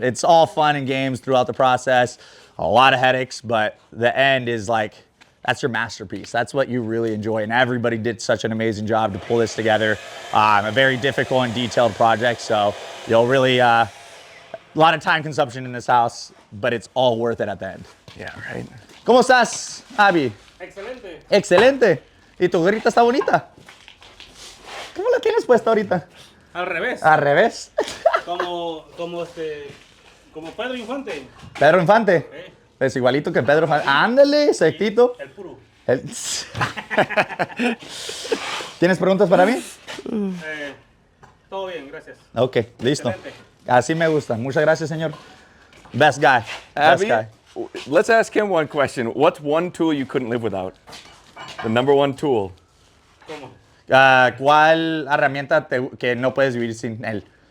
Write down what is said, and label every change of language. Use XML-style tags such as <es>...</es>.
<en>It's all fun and games throughout the process, a lot of headaches, but the end is like, that's your masterpiece. That's what you really enjoy. And everybody did such an amazing job to pull this together. A very difficult and detailed project. So you'll really, a lot of time consumption in this house, but it's all worth it at the end. Yeah, right.</en> <es>¿Cómo estás, Abby? Excelente. Excelente. ¿Y tu gorrita está bonita? ¿Cómo la tienes puesta ahorita? Al revés. Al revés. Como Pedro Infante. Pedro Infante. Pues igualito que Pedro Infante. Ándale, sectito. El puro. ¿Tienes preguntas para mí? Todo bien, gracias. Ok, listo. Excelente. Así me gusta. Muchas gracias, señor.</es> <en>Best guy. Best Abby, guy. let's ask him one question. What's one tool you couldn't live without? The number one tool.</en> <es>¿Cómo? ¿Cuál herramienta que no puedes vivir sin él?</es>